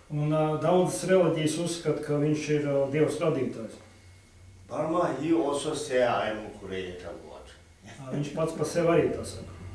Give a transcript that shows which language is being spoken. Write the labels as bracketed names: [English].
[Latvian] Un daudzas reliģijas uzskata, ka viņš ir Dievs radītājs. [English] Brahma, he also say, I am creator God. [Latvian] Viņš pats par sevi arī tā saka.